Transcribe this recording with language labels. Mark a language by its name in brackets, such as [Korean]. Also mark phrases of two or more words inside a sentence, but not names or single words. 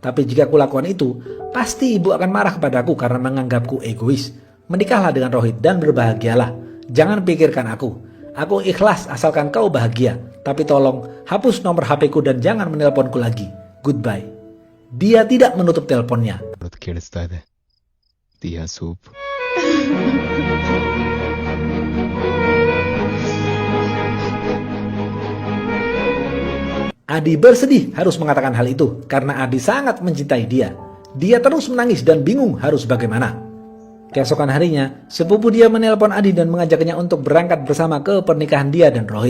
[Indonesian] Tapi jika aku lakukan itu, pasti ibu akan marah kepadaku karena menganggapku egois. Menikahlah dengan Rohit dan berbahagialah. Jangan pikirkan aku. Aku ikhlas asalkan kau bahagia. Tapi tolong hapus nomor HP-ku dan jangan menelponku lagi. Goodbye." Dia tidak menutup teleponnya. [Kannada] ಕೇಳಿಸ್ತಾ ಇದೆ ದಿಯಾ ಸೂಪ್. [Indonesian] Adi bersedih harus mengatakan hal itu karena Adi sangat mencintai dia. Dia terus menangis dan bingung harus bagaimana. Keesokan harinya, sepupu dia menelpon Adi dan mengajaknya untuk berangkat bersama ke pernikahan dia dan Rohit.